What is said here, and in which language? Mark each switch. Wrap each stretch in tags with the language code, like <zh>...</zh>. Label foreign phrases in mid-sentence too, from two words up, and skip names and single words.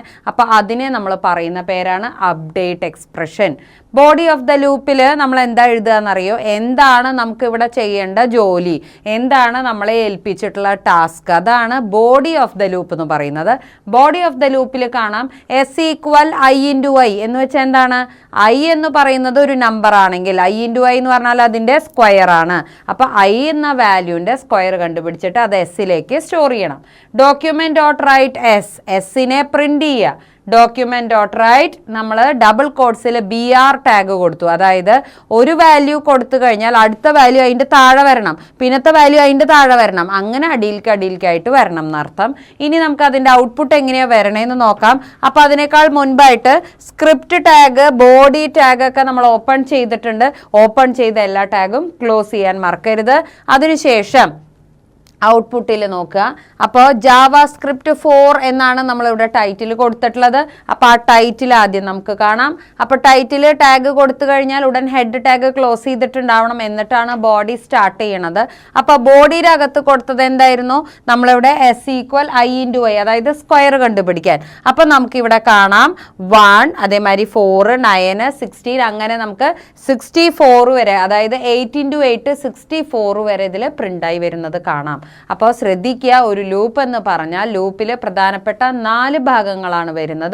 <ml>അപ്പോൾ അതിനെ നമ്മൾ പറയുന്ന പേരാണ്</ml> <en>update expression. body of the loop</en> <ml>നമ്മൾ എന്താ എഴുതുക എന്നറിയോ? എന്താണ് നമുക്ക് ഇവിടെ ചെയ്യേണ്ട ജോലി, എന്താണ് നമ്മളെ ഏൽപ്പിച്ചിട്ടുള്ള ടാസ്ക്, അതാണ്</ml> <en>body of the loop</en> <ml>എന്ന് പറയുന്നത്.</ml> <en>body of the loop</en> <ml>കാണാം s = i × i എന്ന് വെച്ചാൽ എന്താണ്? i എന്ന് പറയുന്നത് ഒരു നമ്പർ ആണെങ്കിൽ i × i എന്ന് പറഞ്ഞാൽ അതിൻ്റെ സ്ക്വയർ ആണ്. അപ്പോൾ i എന്ന</ml> <en>value square</en> <ml>കണ്ടുപിടിച്ചിട്ട് അത് എസ്സിലേക്ക് സ്റ്റോർ ചെയ്യണം. document.write എസ്സിനെ പ്രിൻ്റ് ചെയ്യുക. document.write നമ്മൾ</ml> <en>double quotes BR tag</en> <ml>കൊടുത്തു. അതായത് ഒരു വാല്യൂ കൊടുത്തു കഴിഞ്ഞാൽ അടുത്ത വാല്യൂ അതിൻ്റെ താഴെ വരണം, പിന്നത്തെ വാല്യൂ അതിൻ്റെ താഴെ വരണം, അങ്ങനെ അടിയിലേക്കായിട്ട് വരണം എന്നർത്ഥം. ഇനി നമുക്ക് അതിൻ്റെ ഔട്ട്പുട്ട് എങ്ങനെയാണ് വരണേന്ന് നോക്കാം. അപ്പോൾ അതിനേക്കാൾ മുൻപായിട്ട്</ml> <en>script tag, body tag</en> <ml>നമ്മൾ ഓപ്പൺ ചെയ്തിട്ടുണ്ട്. ഓപ്പൺ ചെയ്ത എല്ലാ</ml> <en>tag close</en> <ml>ചെയ്യാൻ മറക്കരുത്. അതിനുശേഷം ഔട്ട്പുട്ടിൽ നോക്കുക. അപ്പോൾ ജാവാസ്ക്രിപ്റ്റ് 4 എന്നാണ് നമ്മളിവിടെ ടൈറ്റിൽ കൊടുത്തിട്ടുള്ളത്. അപ്പോൾ ആ ടൈറ്റിൽ ആദ്യം നമുക്ക് കാണാം. അപ്പോൾ</ml> <en>title tag</en> <ml>കൊടുത്തു കഴിഞ്ഞാൽ ഉടൻ</ml> <en>head tag close</en> <ml>ചെയ്തിട്ടുണ്ടാവണം, എന്നിട്ടാണ്</ml> <en>body start</en> <ml>ചെയ്യണത്. അപ്പോൾ ബോഡിയുടെ അകത്ത് കൊടുത്തത് എന്തായിരുന്നു? നമ്മളിവിടെ s = i × i, അതായത് സ്ക്വയർ കണ്ടുപിടിക്കാൻ. അപ്പോൾ നമുക്കിവിടെ കാണാം 1, അതേമാതിരി 4, 9, 16, അങ്ങനെ നമുക്ക് 64 വരെ, അതായത് 8 × 8 64 വരെ ഇതിൽ പ്രിൻ്റായി വരുന്നത് കാണാം. അപ്പോൾ ശ്രദ്ധിക്കുക, ഒരു ലൂപ്പ് എന്ന് പറഞ്ഞാൽ ലൂപ്പിൽ പ്രധാനപ്പെട്ട 4 ഭാഗങ്ങളാണ് വരുന്നത്.</ml>